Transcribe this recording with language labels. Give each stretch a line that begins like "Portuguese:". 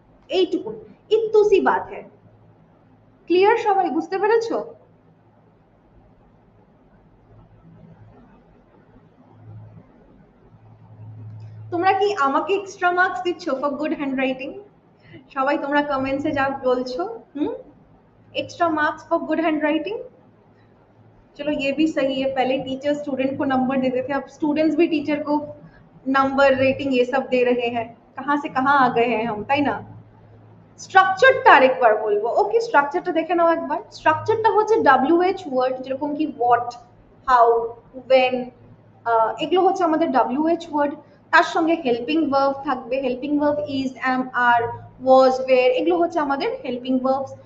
Bangla: এইটুকু,
Hindi: ইত্তু সি বাত হ্যায়।
Bangla: ক্লিয়ার? সবাই বুঝতে পেরেছো? তোমরা কি আমাকে এক্সট্রা মার্কস দিচ্ছ ফর গুড হ্যান্ডরাইটিং? সবাই তোমরা কমেন্টসে যা বলছো,
English: Extra marks for good handwriting.
Hindi: चलो ये भी सही है, पहले टीचर स्टूडेंट को नंबर देते थे, अब स्टूडेंट्स भी टीचर को नंबर रेटिंग ये सब दे रहे हैं। कहाँ से कहाँ आ गए हैं हम,
Bangla: তাই না? স্ট্রাকচারটা আরেকবার বলবো। ওকে, স্ট্রাকচারটা দেখে নাও একবার। স্ট্রাকচারটা হচ্ছে WH ওয়ার্ড, যেরকম কি হোয়াট, হাউ, ওয়েন, এগুলো হচ্ছে আমাদের WH ওয়ার্ড। তার সঙ্গে হেল্পিং ভার্ব থাকবে, হেল্পিং ভার্ব ইজ, অ্যাম, আর, ওয়াজ, ওয়ের, এগুলো হচ্ছে আমাদের হেল্পিং ভার্বস।